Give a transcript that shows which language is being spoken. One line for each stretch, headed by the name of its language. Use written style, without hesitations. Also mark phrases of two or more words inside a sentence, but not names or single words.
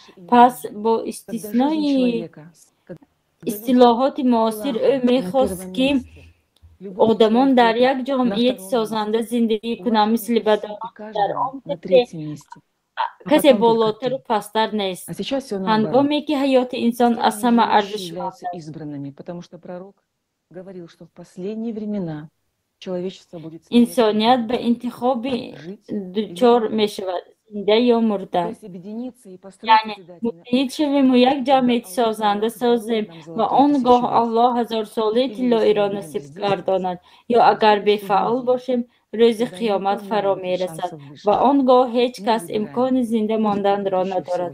Persian: پس با استثنای اصطلاحات معاصر او می‌خواست که آدمان در یک جامعیت سازنده زندگی کنند مثل بدن در آن کسی بالاتر و پستر نیست. هنگامی که حیات انسان از همه ارزشمند
Russian: избранными, потому что пророк говорил, что в последние времена
Persian: انسانیت به انتخابی دچار می شود، زنده یا مرده. یعنی متحد شویم و یک جمعیت سازنده سازیم و آنگاه الله هزار ساله طلایی را نصیب گرداند، یا اگر بی‌فعال باشیم روز قیامت فرا می رسد و آنگاه هیچ کس امکان زنده ماندن را ندارد.